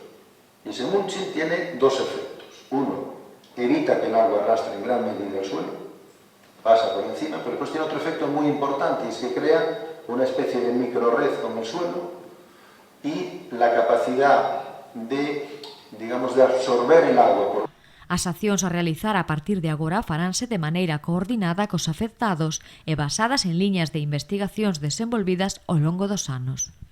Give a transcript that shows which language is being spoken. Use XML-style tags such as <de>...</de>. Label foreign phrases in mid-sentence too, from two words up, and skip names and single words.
<es>Y ese mulching tiene 2 efectos. Uno, evita que el agua arrastre en gran medida el suelo, pasa por encima, pero después tiene otro efecto muy importante, y es que crea una especie de microred con el suelo y la capacidad de, digamos, de absorber el agua.</es> <gl>As accións a realizar a partir de agora faránse de maneira coordinada cos afectados e basadas en liñas de investigacións desenvolvidas ao longo dos anos.</gl>